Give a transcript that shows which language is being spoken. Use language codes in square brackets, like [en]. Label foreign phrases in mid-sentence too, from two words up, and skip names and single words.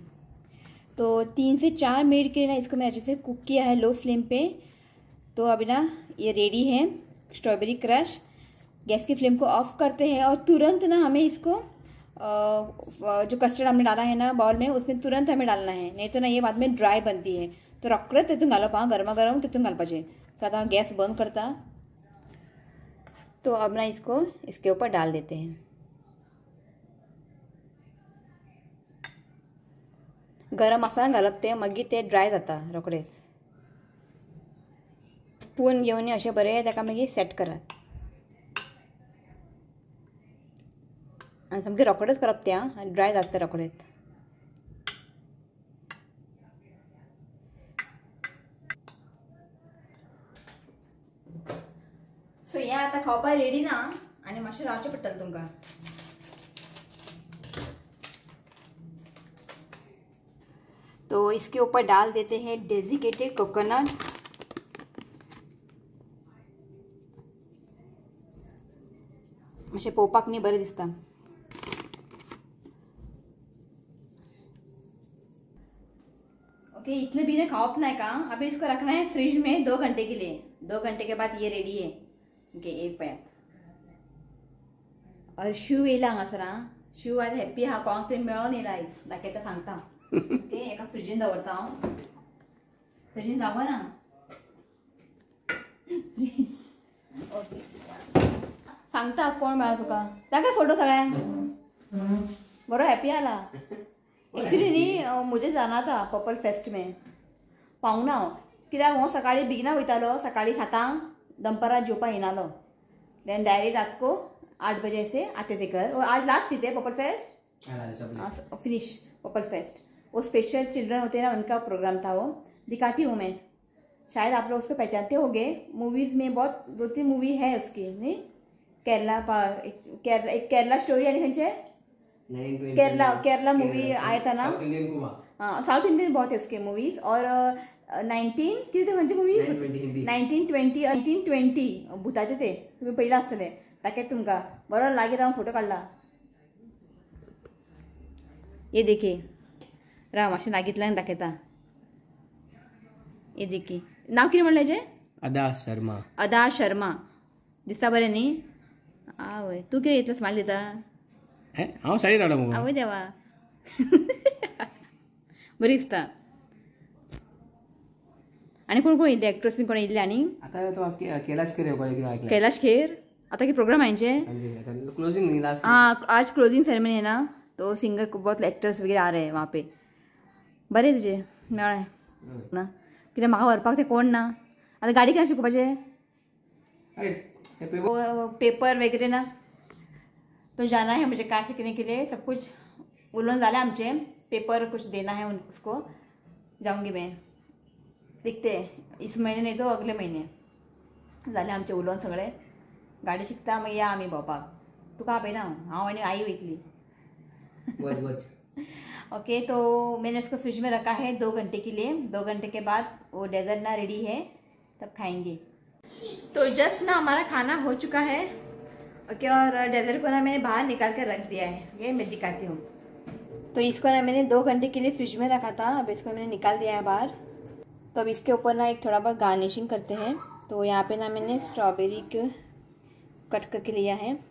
[hi] तो 3 से 4 मिनट के लिए ना इसको मैं अच्छे से कुक किया है लो फ्लेम पे। तो अभी ना ये रेडी है स्ट्रॉबेरी क्रश। गैस की फ्लेम को ऑफ करते हैं और तुरंत ना हमें इसको जो कस्टर्ड हमने डाला है ना बाउल में, उसमें तुरंत हमें डालना है, नहीं तो ना ये बाद में ड्राई बनती है। [kok] तो रखत तिथून घालप गरमा गरम तिथून घालपाचे। तो आता गैस बंद करता। [hi] तो अब ना इसको इसके ऊपर डाल देते हैं। [kok] गरम असताना घालप ते मागीर ते ड्राय जाता रोखडेच। स्पून घेवन अशें बरें ताका मागीर सेट करात आनी सामकें रोखडेच करप तें आनी ड्राय जाता रोखडेच। सो हें आतां खावपाक रेडी ना आनी मातशें रावचें पडटलें तुमकां। [hi] तो इसके ऊपर डाल देते हैं डेजिकेटेड कोकोनट। [kok] मातशें पळोवपाक न्ही बरें दिसता। [hi] ओके, इतने भी खाओ ना का। अभी इसको रखना है फ्रिज में 2 घंटे के लिए। 2 घंटे के बाद ये रेडी है। ओके, एक पैक और [kok] शू येला हांगासर। शू आज हॅप्पी हा कोणाक तरी मेळोन येयला आयज, दाखयता सांगता। ओके, एका फ्रिजीन दवरता हांव। फ्रिजीन जागो ना। ओके, सांगता कोण मेळ्ळो तुका, दाखय फोटो सगळ्यांक। बरो हॅप्पी आला एक्चुअली नी। [hi] मुझे जाना था पर्पल फेस्ट में, [kok] पावना हांव कित्याक हो सकाळी बेगिना वयतालो सकाळी 7 दनपारां जेवपा येनालो [en] then direct [hi] रातको 8 बजे से आते थे घर और आज लास्ट ही थे पर्पल फेस्ट फिनिश पर्पल फेस्ट वो [en] special children [hi] होते हैं ना उनका प्रोग्राम था वो दिखाती हूँ मैं शायद आप लोग उसको पहचानते होंगे मूवीज में बहुत 2-3 मूवी है उसकी नहीं केरला स्टोरी [kok] आणि खंयचे [hi] केरला मूवी आया था ना हाँ [en] South Indian [hi] बहुत है उसके मूवीज और 19 मूवी [kok] 1920 भुताचे ते तुम्ही पहिला आसतले ताके तुमका बरो लागी रावन फोटो काढला [hi] ये देखिए [kok] राव मातशें लागींतल्यान दाखयता [hi] ये देखिए [kok] नाव कितें म्हणलें हेजें अदा शर्मा दिसता बरें न्ही आवय तूं कितें इतलो स्माइल दिता हांव साडी रावलो मगो आवय देवा बरी दिसता आनी कोण कोण येयल्ले एक्ट्रेस बी कोण येयल्ले आनी आतां तो कैलाश खेर ऐकला [hi] कैलाश खेर आता के प्रोग्राम आएंगे [en] closing last [hi] हाँ आज [en] closing ceremony [hi] है ना तो सिंगर बहुत एक्टर्स वगैरह आ रहे हैं वहाँ पे [kok] बरें तुजे मेळ्ळें ना कित्याक म्हाका व्हरपाक ते कोण ना आतां गाडी केन्ना शिकोवपाचें [hi] पेपर वगैरह ना तो जाना है मुझे कार सीखने के लिए सब कुछ [kok] उलोवन जालें आमचें [hi] पेपर कुछ देना है उसको जाऊंगी मैं देखते इस महीने नहीं तो अगले महीने [kok] जालें आमचें उलोवन सगळें गाडी शिकता मागीर या आमी भोंवपाक तुका आपयना हांव आनी आई वयतली [hi] ओके तो मैंने उसको फ्रिज में रखा है 2 घंटे के लिए 2 घंटे के बाद वो डेजर्ट ना रेडी है तब खाएंगे तो जस्ट ना हमारा खाना हो चुका है ओके और डेजर्ट को ना मैंने बाहर निकाल कर रख दिया है ये मैं दिखाती हूँ तो इसको ना मैंने 2 घंटे के लिए फ्रिज में रखा था अब इसको मैंने निकाल दिया है बाहर तो अब इसके ऊपर ना एक थोड़ा बहुत गार्निशिंग करते हैं तो यहाँ पे ना मैंने स्ट्रॉबेरी को कट करके लिया है